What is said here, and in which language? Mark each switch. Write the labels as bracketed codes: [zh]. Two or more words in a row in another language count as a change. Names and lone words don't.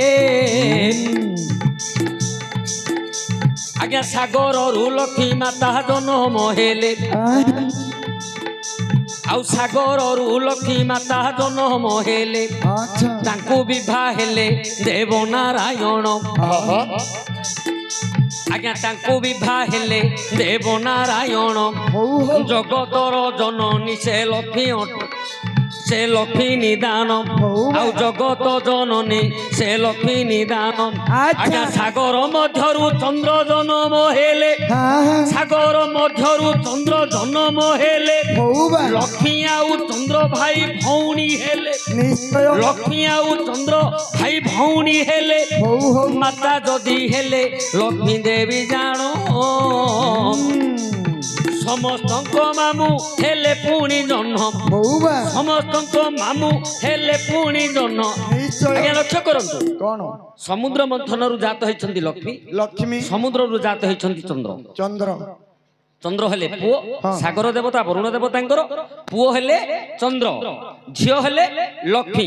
[or] ଆଜ୍ଞା ସାଗର ରୁ ଲକ୍ଷ୍ମୀ ମାତା ଜନ୍ମ ହେଲେ ଆଉ ସାଗର ରୁ ଲକ୍ଷ୍ମୀ ମାତା ଜନ୍ମ ହେଲେ ତାଙ୍କୁ ବିବାହ ହେଲେ ଦେବ ନାରାୟଣ ଆଜ୍ଞା ତାଙ୍କୁ ବିବାହ ହେଲେ ଦେବ ନାରାୟଣ ଜଗତର ଜନନୀ ସେ ଲକ୍ଷ୍ମୀ ନିଦାନ ଆଉ ଜଗତ ଜନନୀ ସେ ଲକ୍ଷ୍ମୀ ନିଦାନ ଆଜ୍ଞା ସାଗର ମଧ୍ୟରୁ ଚନ୍ଦ୍ର ଜନ୍ମ ହେଲେ ସାଗର ମଧ୍ୟରୁ ଚନ୍ଦ୍ର ଜନ୍ମ ହେଲେ ଲକ୍ଷ୍ମୀ ଆଉ ଚନ୍ଦ୍ର ଭାଇ ଭଉଣୀ ହେଲେ ଲକ୍ଷ୍ମୀ ଆଉ ଚନ୍ଦ୍ର ଭାଇ ଭଉଣୀ ହେଲେ ମାତା ଯଦି ହେଲେ ଲକ୍ଷ୍ମୀ ଦେବୀ ଜାଣ ସମସ୍ତଙ୍କ ମାମୁଁ ହେଲେ ପୁଣି ଜହ୍ନ ବୋଉବା ସମସ୍ତଙ୍କ ମାମୁଁ ହେଲେ ପୁଣି ଜହ୍ନ ନିଶ୍ଚୟ ଆଜ୍ଞା ଲକ୍ଷ୍ୟ କରନ୍ତୁ କଣ ସମୁଦ୍ର ମନ୍ଥନରୁ ଜାତ ହେଇଛନ୍ତି ଲକ୍ଷ୍ମୀ ଲକ୍ଷ୍ମୀ ସମୁଦ୍ରରୁ ଜାତ ହେଇଛନ୍ତି ଚନ୍ଦ୍ର ଚନ୍ଦ୍ର ଚନ୍ଦ୍ର ହେଲେ ପୁଅ ସାଗର ଦେବତା ବରୁଣ ଦେବତାଙ୍କର ପୁଅ ହେଲେ ଚନ୍ଦ୍ର ଝିଅ ହେଲେ ଲକ୍ଷ୍ମୀ